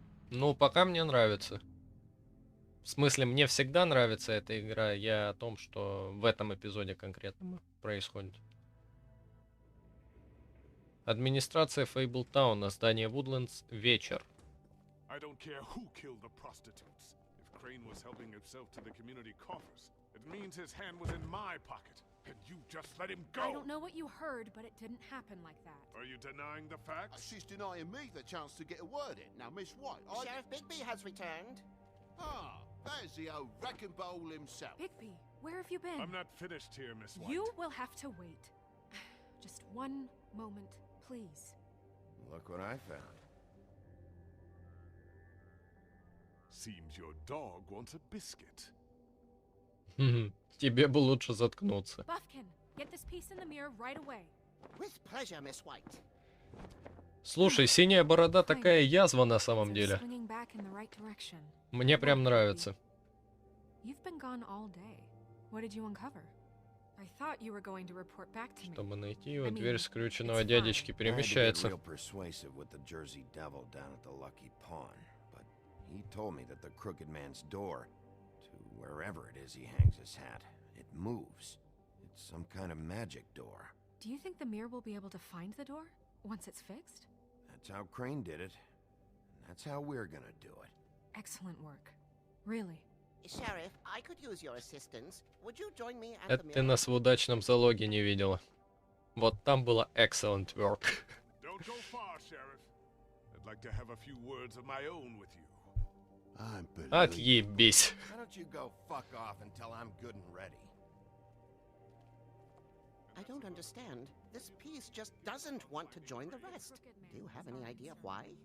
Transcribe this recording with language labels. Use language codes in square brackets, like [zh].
[ru] Ну, пока мне нравится. В смысле, мне всегда нравится эта игра. Я о том, что в этом эпизоде конкретно происходит. Администрация Фейблтауна, здание Вудлендс, вечер. [en] I don't care who killed the prostitutes. If Crane was helping himself to the community coffers, it means his hand was in my pocket, and you just let him go. I don't know what you heard, but it didn't happen like that. Are you denying the facts? She's denying me the chance to get a word in. Now, Miss White, Sheriff Bigby has returned. Ah, there's the old wrecking bowl himself. Bigby, where have you been? I'm not finished here, Miss White. You will have to wait. Just one moment, please. Look what I found. Seems your dog wants a biscuit. [ru] Тебе бы лучше заткнуться. [en] Buffkin, get this piece in the mirror right away. With pleasure, Miss White. [ru] Слушай, синяя борода такая язва на самом деле. [en] Swinging back in the right direction. [ru] Мне прям нравится. [en] You've been gone all day. What did you uncover? I thought you were going to report back to me. [ru] Чтобы найти его, дверь скрюченного дядечки перемещается. [en] Real persuasive with the Jersey Devil down at the Lucky Pawn, but He told me that the Crooked Man's door, to wherever it is he hangs his hat, it moves. It's some kind of magic door. Do you think the mirror will be able to find the door once it's fixed? That's how Crane did it. And that's how we're gonna do it. Excellent work. Really. Sheriff, I could use your assistance. Would you join me at [ru] Это [en] the [ru] ты [en] mirror? [ru] нас в удачном залоге не видела. Вот там было [en] excellent work. Don't go far, Sheriff. I'd like to have a few words of my own with you. [ru] Отъебись. [en] Why don't you go fuck off until I'm good and ready? I don't understand. This piece just doesn't want to join the rest. Do you have any idea why?